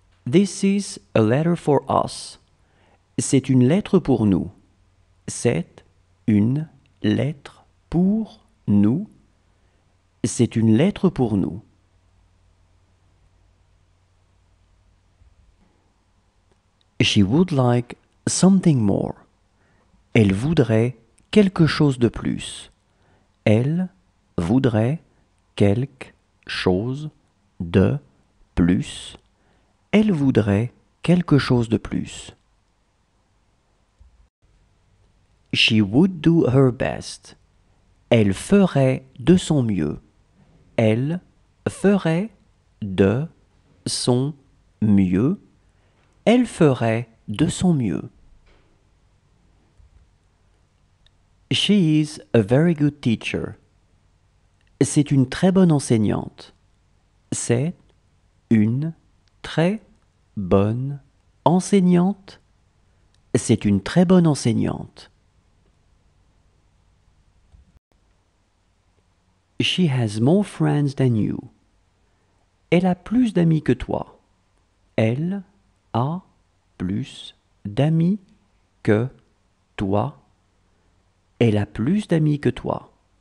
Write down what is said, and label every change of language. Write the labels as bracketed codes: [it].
[en] This is a letter for us. [fr] C'est une lettre pour nous. C'est une lettre pour nous. C'est une lettre pour nous. [en] She would like something more. [fr] Elle voudrait quelque chose de plus. Elle voudrait quelque chose de plus. Elle voudrait quelque chose de plus. [en] She would do her best. [fr] Elle ferait de son mieux. Elle ferait de son mieux. Elle ferait de son mieux. [en] She is a very good teacher. [fr] C'est une très bonne enseignante. C'est une très bonne enseignante. C'est une très bonne enseignante. [en] She has more friends than you. [fr] Elle a plus d'amis que toi. Elle a plus d'amis que toi. Elle a plus d'amis que toi.